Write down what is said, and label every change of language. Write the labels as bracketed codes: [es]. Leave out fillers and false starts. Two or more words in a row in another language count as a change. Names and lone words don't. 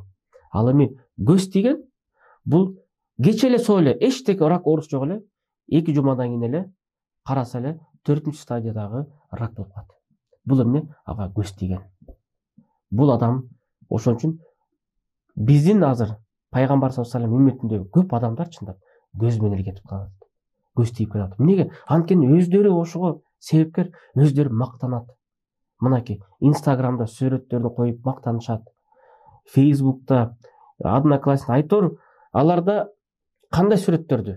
[ky] Ал эми көз тийген бул кече эле соо эле, эчтеке рак оорусу жок эле, 2 жумадан кийин эле караса эле 4-нчү стадиядагы рак болуп калат. Бул эмне? Ага көз тийген. Бул адам ошон үчүн биздин азыр пайгамбар [ar] صلى الله عليه وسلم [ky] үммөтүндөгү көп адамдар чындап көз менен эле кетип калат. Көз тийип кетет. Эмнеге? Анткени өздөрү ошого себепкер, өздөрү мактанат. Мынакей Инстаграмда сүрөттөрүн коюп мактанышат, Фейсбукта, Одноклассник айтор, аларда кандай сүрөттөрдү?